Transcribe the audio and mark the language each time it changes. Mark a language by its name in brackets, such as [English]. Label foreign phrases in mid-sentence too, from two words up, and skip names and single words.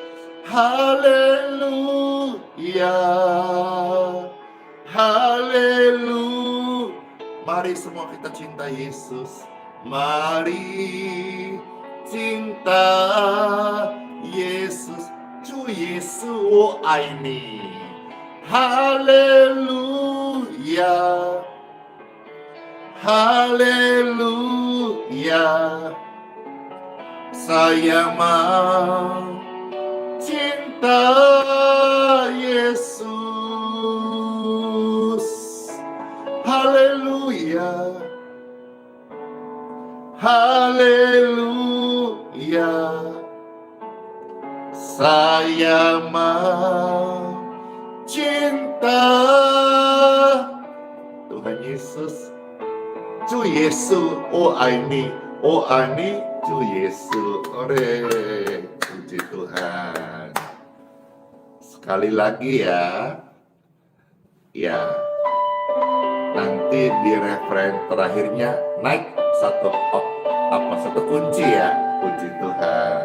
[Indonesian] Haleluya, haleluya. Mari semua kita cinta Yesus. Mari cinta Yesus. [Chinese] 主耶稣，我爱你。 [Indonesian] Haleluya, haleluya. Saya mau cinta cinta Yesus. Haleluya, haleluya. Saya mau cinta Tuhan Yesus. [Chinese] 主耶稣，我爱你，我爱你，主耶稣。 [Indonesian] Ore, puji Tuhan. Sekali lagi ya. Ya. Nanti di referen terakhirnya naik satu kunci ya. Puji Tuhan.